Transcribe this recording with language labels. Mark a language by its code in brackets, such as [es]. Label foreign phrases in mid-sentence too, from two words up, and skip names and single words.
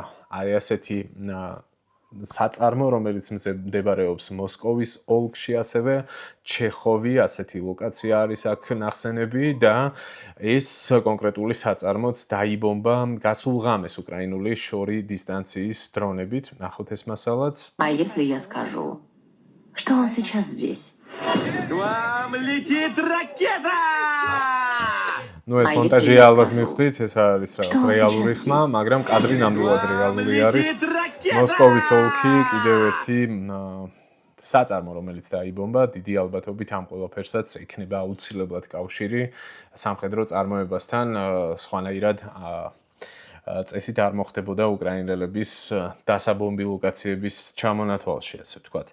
[ka] აი ასეთი საწარმო, რომელიც მდებარეობს მოსკოვის ოლქში, ასევე ჩეხოვი, ასეთი ლოკაცია არის აქ ნახსენები და ეს კონკრეტული საწარმოც დაიბომბა გასულ ღამეს უკრაინული შორი დისტანციის დრონებით. ნახოთ ეს მასალაც. [ru] А если я скажу, что он сейчас здесь? К вам летит ракета! [ka] ეს მონტაჟი ალბათ მიხვდით, ეს არის რაღაც რეალური ხმა, მაგრამ კადრი ნამდვილად რეალური არის. მოსკოვის ოლქი კიდევ ერთი საწარმო, რომელიც დაიბომბა, დიდი ალბათობით ამ ყველაფერსაც ექნება აუცილებლად კავშირი სამხედრო წარმოებასთან, სხვანაირად წესით არ მოხდებოდა უკრაინელების დასაბომბი ლოკაციების ჩამონათვალში, ასე ვთქვათ.